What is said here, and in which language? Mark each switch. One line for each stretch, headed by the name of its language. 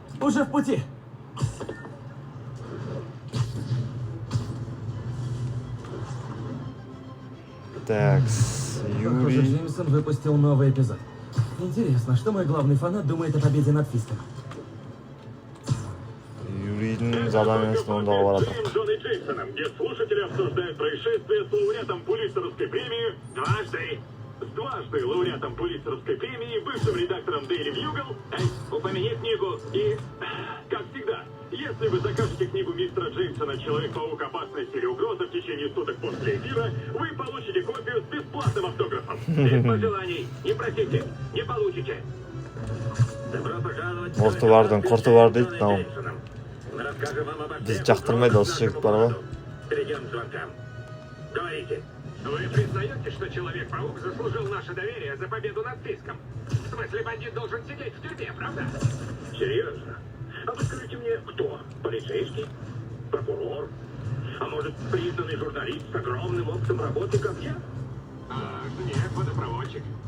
Russian: Уже в пути. Так, Похоже, Юрий. Джеймсон выпустил новый эпизод. Интересно, что мой главный фанат думает о победе над Фиском?
Kazakh: Юрийдің заданиясын орындауға барады.
Russian: Фильм Джона Джеймсоном, где слушатели обсуждают происшествие с лауреатом Пулитцеровской премии дважды лауреатом Пулитцеровской премии, бывшим редактором Daily Bugle. Упомяни книгу и, как всегда, если вы закажете книгу мистера Джеймсона «Человек-паук. Опасность или угроза» в течение суток после эфира, вы получите копию с бесплатным автографом. Без пожеланий. Не просите, не получите. Добро пожаловать.
Kazakh: Мұрты бардың, құрты бар дейді, мынау.
Russian: Мы расскажем вам обо
Kazakh: Біз
Russian: всех
Kazakh: жақтырмайды осы жігіт бар ғой.
Russian: Перейдем к звонкам. Говорите. Вы признаете, что Человек-паук заслужил наше доверие за победу над Фиском? В смысле, бандит должен сидеть в тюрьме, правда? Серьезно? А вы скажите мне, кто? Полицейский? Прокурор? А может, признанный журналист с огромным опытом работы, как я? Нет, водопроводчик.